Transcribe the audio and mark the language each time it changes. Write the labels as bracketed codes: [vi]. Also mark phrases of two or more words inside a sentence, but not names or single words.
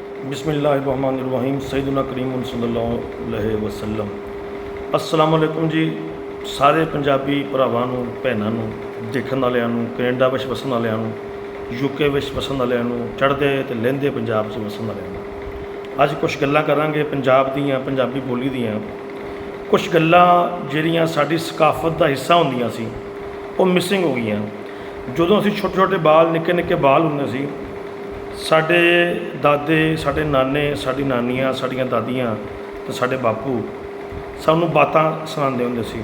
[ar] بسم الله الرحمن الرحيم سيدنا كريم صلى الله عليه وسلم. السلام عليكم [pa] जी। ਸਾਰੇ ਪੰਜਾਬੀ ਭਰਾਵਾਂ ਨੂੰ ਭੈਣਾਂ ਨੂੰ ਦੇਖਣ ਵਾਲਿਆਂ ਨੂੰ ਕੈਨੇਡਾ ਵਿੱਚ ਵਸਣ ਵਾਲਿਆਂ ਨੂੰ यूके ਵਿੱਚ ਵਸਣ ਵਾਲਿਆਂ ਨੂੰ ਚੜ੍ਹਦੇ ਤੇ ਲਹਿੰਦੇ ਪੰਜਾਬ 'ਚ ਵਸਣ ਵਾਲਿਆਂ ਨੂੰ ਅੱਜ ਕੁਝ ਗੱਲਾਂ ਕਰਾਂਗੇ ਪੰਜਾਬ ਦੀਆਂ ਪੰਜਾਬੀ ਬੋਲੀ ਦੀਆਂ। ਕੁਝ ਗੱਲਾਂ ਜਿਹੜੀਆਂ ਸਾਡੀ ਸਕਾਫਤ ਦਾ ਹਿੱਸਾ ਹੁੰਦੀਆਂ ਸੀ ਉਹ ਮਿਸਿੰਗ ਹੋ ਗਈਆਂ। ਜਦੋਂ ਅਸੀਂ ਛੋਟੇ ਛੋਟੇ ਬਾਲ ਨਿੱਕੇ ਨਿੱਕੇ ਬਾਲ ਹੁੰਦੇ ਸੀ, ਸਾਡੇ ਦਾਦੇ ਸਾਡੇ ਨਾਨੇ ਸਾਡੀ ਨਾਨੀਆਂ ਸਾਡੀਆਂ ਦਾਦੀਆਂ ਤੇ ਸਾਡੇ ਬਾਪੂ ਸਾਨੂੰ ਬਾਤਾਂ ਸੁਣਾਉਂਦੇ ਹੁੰਦੇ ਸੀ।